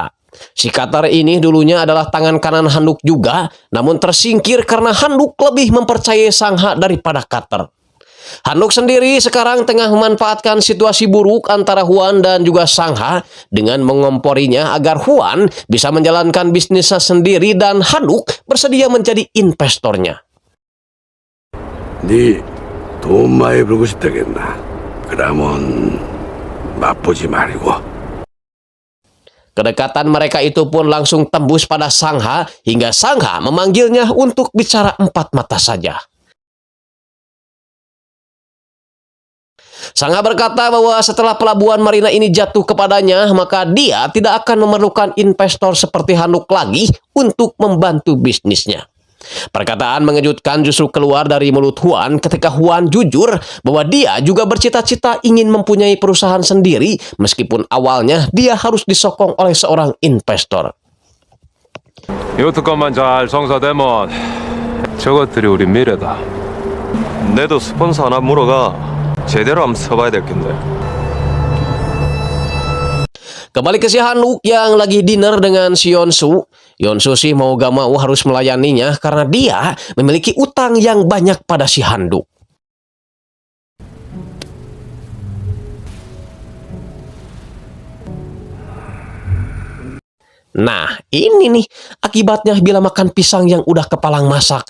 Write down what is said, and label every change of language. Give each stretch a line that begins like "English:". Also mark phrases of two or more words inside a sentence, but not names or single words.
Indonesian: Si Cutter ini dulunya adalah tangan kanan Handuk juga, namun tersingkir karena Handuk lebih mempercayai Sang Ha daripada Cutter. Handuk sendiri sekarang tengah memanfaatkan situasi buruk antara Huan dan juga Sang Ha dengan mengomporinya agar Huan bisa menjalankan bisnisnya sendiri dan Handuk bersedia menjadi investornya.
Korean: 돈 많이 벌고 싶다겠나? 그러면 맛보지 말고.
Indonesian: Kedekatan mereka itu pun langsung tembus pada Sang Ha hingga Sang Ha memanggilnya untuk bicara empat mata saja. Sang Ha berkata bahwa setelah pelabuhan marina ini jatuh kepadanya, maka dia tidak akan memerlukan investor seperti Handuk lagi untuk membantu bisnisnya. Perkataan mengejutkan justru keluar dari mulut Huan ketika Huan jujur bahwa dia juga bercita-cita ingin mempunyai perusahaan sendiri meskipun awalnya dia harus disokong oleh seorang investor.
Korean: 이것만 잘 성사되면 저것들이 우리 미래다. 내도 스폰서 하나 물어가 제대로 한번 써봐야 될 텐데.
Indonesian: Kembali ke si Handuk yang lagi dinner dengan si Yeonsu. Yeonsu sih mau gak mau harus melayaninya karena dia memiliki utang yang banyak pada si Handuk. Nah, ini nih akibatnya bila makan pisang yang udah kepalang masak.